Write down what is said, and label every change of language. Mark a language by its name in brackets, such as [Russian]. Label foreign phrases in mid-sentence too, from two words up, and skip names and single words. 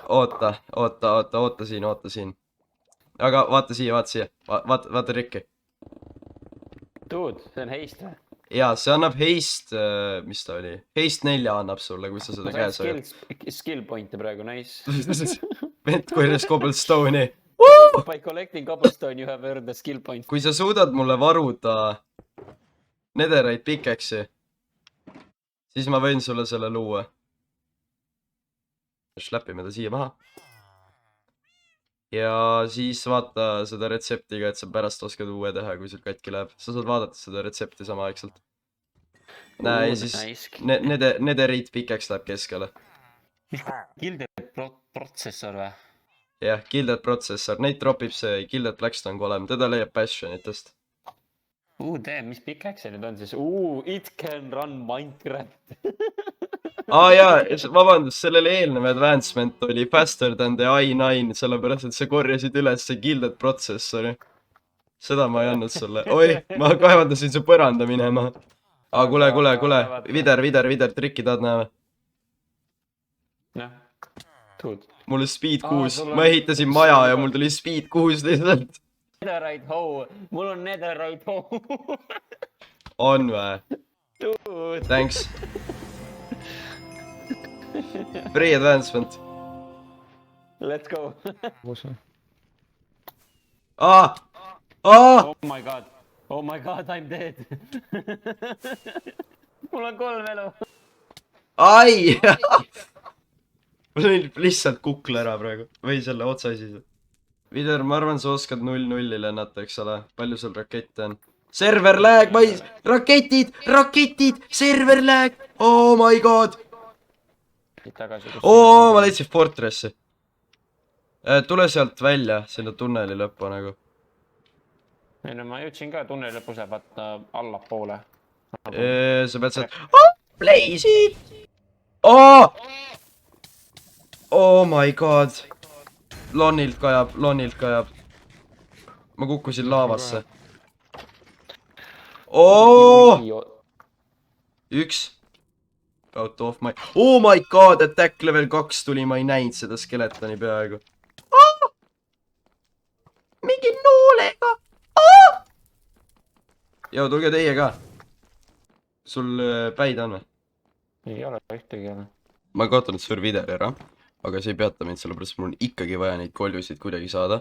[Estonian] Oota siin. Aga vaata siia. Vaata Rikki. Dude, see on heist või? Jaa, see annab heist, mis ta oli? Heist 4 annab sulle, kui sa seda käes hoiad. [English] Skill point'e [Estonian] praegu, nice. Vent korjas cobblestone'i. [English] By collecting cobblestone you have earned a skill point. [Estonian] Kui sa suudad mulle varuda netherite pikeksi, siis ma võin sulle selle luua. Läpime ta siia maha. Ja siis vaata seda retseptiga, et sa pärast oskad uue teha, kui sul katki läheb. Sa saad vaadata seda retsepti samaaegselt. Näe, ja siis netherite pikeks läheb keskele. Gilded protsessor või? Jah, Gilded protsessor. Neid tropib see Gilded Blackstone golem. Teda leiab passionitest. Mis pikeks see nüüd on siis? [English] It can run Minecraft. [Estonian] Jaa, vabandust, sellele eelnev advancement oli [English] faster than the i9, [Estonian] sellepärast, et sa korjasid üles see Gilded protsessori. Seda ma ei andnud sulle. Oi, ma kaevandasin su põranda minema. Kuule. Vider, trikki tahad näha või? Jah, tuud. Mul on speed 6. Ma ehitasin maja ja mul tuli speed 6 lihtsalt. [English] Netherite hoe. [Estonian] Mul on [English] netherite hoe. [Estonian] On või? Dude. [English] Thanks. Free advancement. Let's go. Oh my god, I'm dead. [Estonian] Mul on 3 elu. Ai! Mul on lihtsalt kukla ära praegu. Või selle otsa siis. Vider, ma arvan, sa oskad 0-0 lennata, eks ole? Palju sul rakette on? [English] server lag, [Estonian] ma ei... raketid, [English] server lag, oh my god. [Estonian] tagasi, kus Oo, ma leidsin Fortressi. Tule sealt välja, sinna tunneli lõppu nagu. ei no ma jõudsin ka tunneli lõpus, vaata allapoole. Sa pead sealt... Blaze'id! [English] Oh my god. [Estonian] Lonnilt kajab. Ma kukkusin laavasse. Üks. [English] Out of my... Oh my god, [Estonian] attack level 2 tuli, ma ei näinud seda skeletoni peaaegu. Mingi noolega. Joo, tulge teie ka. Sul päid on või? ei ole ühtegi ole. Ma olen kaotanud servideri ära, aga see ei peata mind, sellepärast mul on ikkagi vaja neid koljusid kuidagi saada.